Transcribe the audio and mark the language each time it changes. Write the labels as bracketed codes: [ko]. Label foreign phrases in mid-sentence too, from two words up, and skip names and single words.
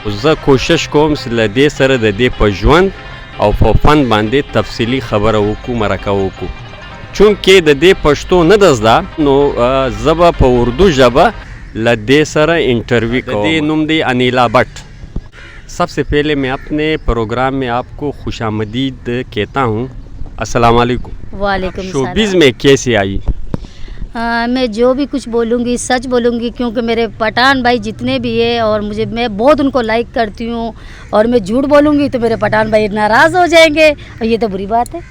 [ps] زه کوشش کوم چې له دې سره د دې په ژوند او په فن باندې تفصیلي خبره وکړو، مرکه وکړو. چونکې د دې پښتو نه ده زده، نو زه به په اردو ژبه له دې سره انټرویو کوم. د دې نوم دی انیلا بٹ. [ur] سب سے پہلے میں اپنے پروگرام میں آپ کو خوش آمدید کہتا ہوں. السلام علیکم. وعلیکم السلام. شوبز میں کیسے آئی? میں جو بھی کچھ بولوں گی سچ بولوں گی، کیونکہ میرے پٹھان بھائی جتنے بھی ہے اور میں بہت ان کو لائک کرتی ہوں، اور میں جھوٹ بولوں گی تو میرے پٹھان بھائی ناراض ہو جائیں گے، اور یہ تو بری بات ہے.